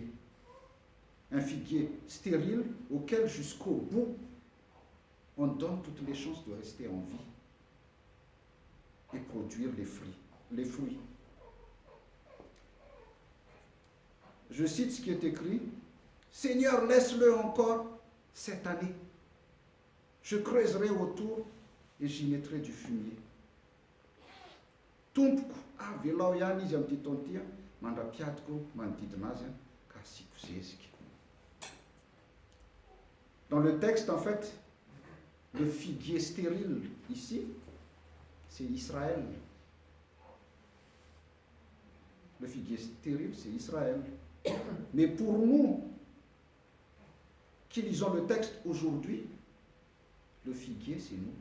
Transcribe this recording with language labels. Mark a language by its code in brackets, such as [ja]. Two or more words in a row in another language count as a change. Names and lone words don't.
[fr] Un figuier stérile auquel jusqu'au bout, on donne toutes les chances de rester en vie et produire les fruits. Je cite ce qui est écrit, « Seigneur, laisse-le encore cette année. Je creuserai autour et j'y mettrai du fumier. [mg] » Tompoko avelao ihany izy amin'ity taon'ity mandrapiadiko manodidina azy ka asiako zezika. [fr] Dans le texte, en fait, le figuier stérile ici, c'est Israël. Le figuier stérile, c'est Israël. Mais pour nous, qui lisons le texte aujourd'hui, le figuier, c'est nous.